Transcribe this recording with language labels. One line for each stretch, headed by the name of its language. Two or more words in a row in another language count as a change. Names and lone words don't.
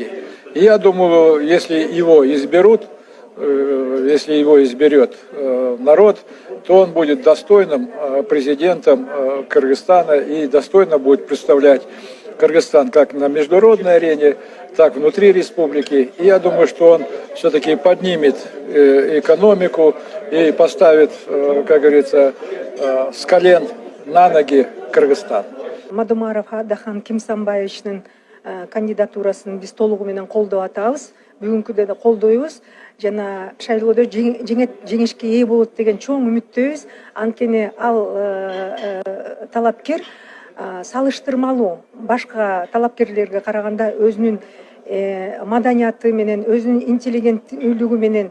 Russian: И я думаю, если его изберут, если его изберет народ, то он будет достойным президентом Кыргызстана и достойно будет представлять Кыргызстан как на международной арене, так внутри республики. И я думаю, что он все-таки поднимет экономику и поставит, как говорится, с колен на ноги Кыргызстан.
Kyrgyz: Мадумаров Адахан Кимсанбаевичтин кандидатурасын биз толугу менен колдоп атабыз. Бүгүнкүдө да колдойбуз. Жана шайлоодо жеңишке ээ болот деген чоң үмүттөбүз. Анткени ал талапкер салыштырмалуу башка талапкерлерге караганда өзүнүн маданияты менен, өзүнүн интеллигенттүүлүгү менен